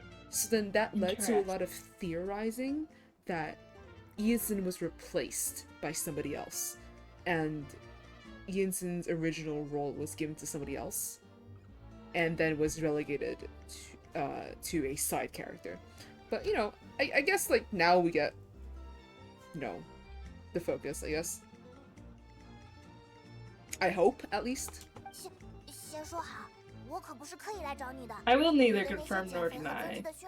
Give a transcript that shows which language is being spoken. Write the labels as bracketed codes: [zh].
[en] So then that led to a lot of theorizing that Ianson was replaced by somebody else, and Ianson's original role was given to somebody else, and then was relegated to a side character. But, you know, I guess, like, now we get, you know, the focus, I guess. I hope, at least. [zh] 先说好，我可不是刻意来找你的。 [en] I will neither confirm nor deny.